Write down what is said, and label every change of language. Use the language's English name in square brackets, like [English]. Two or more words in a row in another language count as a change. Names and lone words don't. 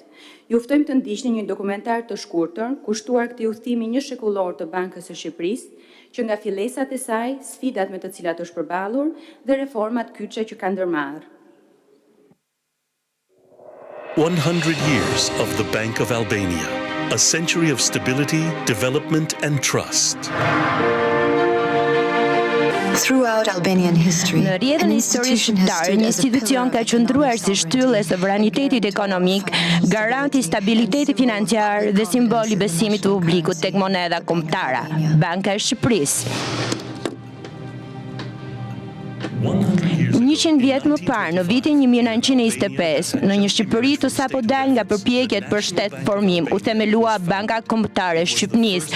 [Albanian] Ju ftojmë të ndiqni një dokumentar të shkurtër, kushtuar këtij udhëtimi një shekullor të Bankës së Shqipërisë, që nga fillesat e saj, sfidat me të cilat është përballur dhe reformat kyçe që ka ndërmarrë. [English] 100 years of the Bank of Albania, a century of stability, development and trust. Throughout Albanian history, [Albanian] Në rrjedhën historisë shqiptare, një institucion ka qëndruar si shtyllë e sovranitetit ekonomik, garanti stabiliteti financiar dhe simboli besimit të publikut tek monedha kombëtare, Banka e Shqipërisë. 100 vjet më parë, në vitin 1925, në një Shqipëri të sapo dal nga përpjekjet për shtetformim, u themelua Banka Kombëtare e Shqipënisë.